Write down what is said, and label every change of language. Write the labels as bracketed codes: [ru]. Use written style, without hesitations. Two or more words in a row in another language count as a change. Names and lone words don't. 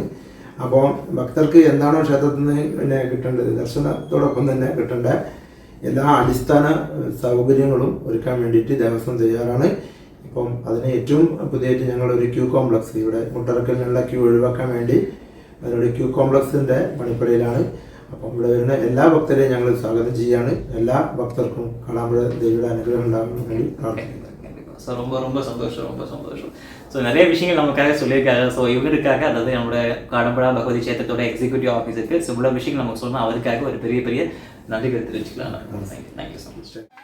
[ml] അപ്പോൾ ഭക്തർക്ക് എന്താണോ ക്ഷേത്രത്തിൽ നിന്ന് കിട്ടേണ്ടത്, ദർശനത്തോടൊപ്പം തന്നെ കിട്ടേണ്ട എല്ലാ അടിസ്ഥാന സൗകര്യങ്ങളും ഒരുക്കാൻ വേണ്ടിയിട്ട് ദേവസ്വം തയ്യാറാണ്. ഇപ്പം അതിന് ഏറ്റവും പുതിയതായിട്ട് ഞങ്ങളൊരു [en] queue complex [ml] ഇവിടെ മുട്ടറക്കലിനുള്ള ക്യൂ ഒഴിവാക്കാൻ വേണ്ടി അതിനൊരു [en] queue complexിൻ്റെ [ml] പണിപ്പുരയിലാണ്. അപ്പം ഇവിടെ വരുന്ന എല്ലാ ഭക്തരെയും ഞങ്ങൾ സ്വാഗതം ചെയ്യാണ്. എല്ലാ ഭക്തർക്കും കാടാമ്പുഴ ദേവിയുടെ അനുഗ്രഹം ഉണ്ടാകാൻ വേണ്ടി പ്രാർത്ഥിക്കുന്നു. [ta] ஸோ ரொம்ப ரொம்ப சந்தோஷம், ரொம்ப சந்தோஷம். ஸோ நிறைய விஷயங்கள் நமக்காக சொல்லியிருக்காங்க. ஸோ இவருக்காக, அதாவது நம்மளோட காடம்புழா பகவதி க்ஷேத்திரத்தோட [en] executive officerருக்கு [ta] ஸோ இவ்வளோ விஷயங்கள் நமக்கு சொன்னால் அவருக்காக ஒரு பெரிய பெரிய நன்றிகள் தெரிவிச்சுக்கலாம். [en] thank you so much.